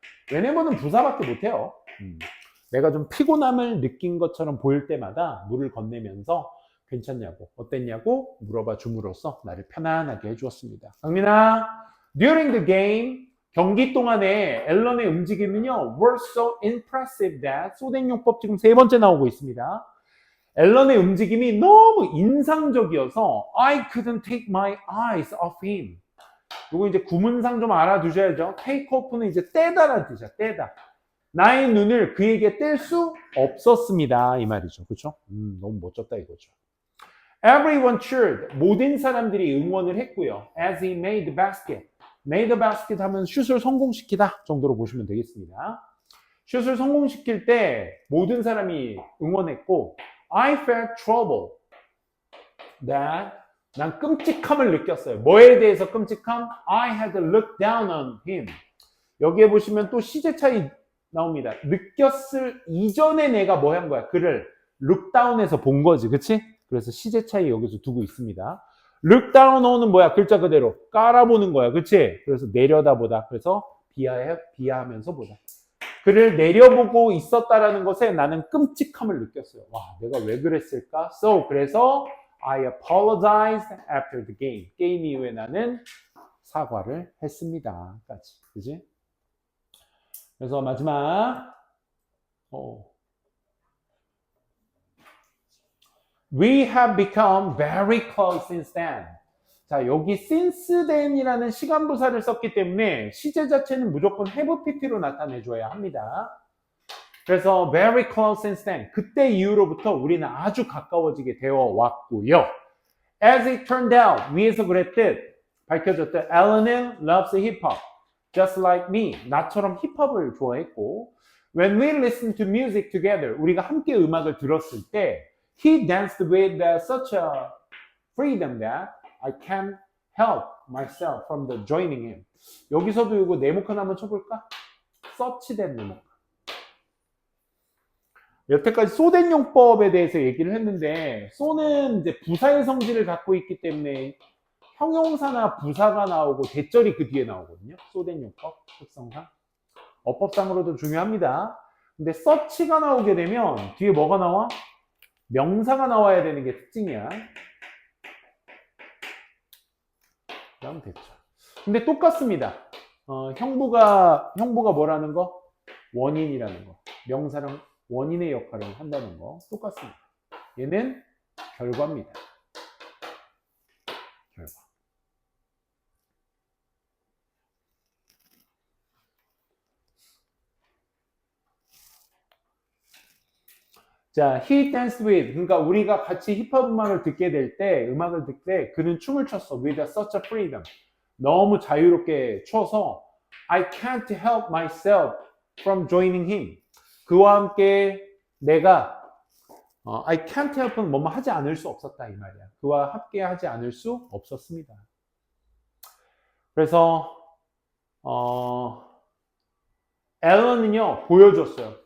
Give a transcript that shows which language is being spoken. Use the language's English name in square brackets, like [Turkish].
[Korean] whenever는 부사밖에 못해요. 내가 좀 피곤함을 느낀 것처럼 보일 때마다 물을 건네면서 괜찮냐고, 어땠냐고 물어봐 줌으로써 나를 편안하게 해주었습니다. 강민아, [English] during the game, [Korean] 경기 동안에 앨런의 움직임은요, [English] were so impressive that, [Korean] 소된용법 지금 세 번째 나오고 있습니다. 앨런의 움직임이 너무 인상적이어서 [English] I couldn't take my eyes off him. [Korean] 이거 이제 구문상 좀 알아두셔야죠. take off는 이제 떼다라는 뜻이야. 떼다. 나의 눈을 그에게 뗄 수 없었습니다. 이 말이죠. 그렇죠? 너무 멋졌다 이거죠. [English] Everyone cheered. [Korean] 모든 사람들이 응원을 했고요. [English] As he made the basket. [Korean] made the basket 하면 슛을 성공시키다 정도로 보시면 되겠습니다. 슛을 성공시킬 때 모든 사람이 응원했고 [English] I felt trouble. [Korean] 난 끔찍함을 느꼈어요. 뭐에 대해서 끔찍함? [English] I had to look down on him. [Korean] 여기에 보시면 또 시제 차이 나옵니다. 느꼈을 이전에 내가 뭐 한 거야? 그를 look down해서 본 거지. 그치? 그래서 시제 차이 여기서 두고 있습니다. look down on은 뭐야? 글자 그대로 깔아보는 거야. 그치? 그래서 내려다보다. 그래서 비하하면서 보다. 그를 내려보고 있었다라는 것에 나는 끔찍함을 느꼈어요. 와, 내가 왜 그랬을까? [English] 그래서 I apologized after the game. [Korean] 게임 이후에 나는 사과를 했습니다. 까지. 그지? 그래서 마지막 [English] We have become very close since then. [Korean] 자, 여기 since then이라는 시간부사를 썼기 때문에 시제 자체는 무조건 have pp로 나타내줘야 합니다. [English] 그래서 very close since then. [Korean] 그때 이후로부터 우리는 아주 가까워지게 되어 왔고요. [English] As it turned out, [Korean] 위에서 그랬듯 밝혀졌듯 [English] Alan은 loves hip hop, just like me. [Korean] 나처럼 힙합을 좋아했고 [English] When we listened to music together, [Korean] 우리가 함께 음악을 들었을 때 [English] He danced with such a freedom that I can't help myself from the joining him. [Korean] 여기서도 이거 네모칸 한번 쳐볼까? 서치된 네모칸. 여태까지 소된 용법에 대해서 얘기를 했는데 소는 이제 부사의 성질을 갖고 있기 때문에 형용사나 부사가 나오고 대절이 그 뒤에 나오거든요. 소된 용법 특성상. 어법상으로도 중요합니다. 근데 서치가 나오게 되면 뒤에 뭐가 나와? 명사가 나와야 되는 게 특징이야. 그러면 됐죠. 근데 똑같습니다. 형부가 뭐라는 거? 원인이라는 거. 명사랑 원인의 역할을 한다는 거 똑같습니다. 얘는 결과입니다. 결과. [English] 자, he danced with. [Korean] 그러니까 우리가 같이 힙합 음악을 듣게 될 때, 음악을 듣을 때 그는 춤을 췄어. [English] with such a freedom. [Korean] 너무 자유롭게 춰서 [English] I can't help myself from joining him. [Korean] 그와 함께 내가 [English] I can't help [Korean] 은 뭐뭐 하지 않을 수 없었다 이 말이야. 그와 함께 하지 않을 수 없었습니다. 그래서 앨런은요 보여줬어요.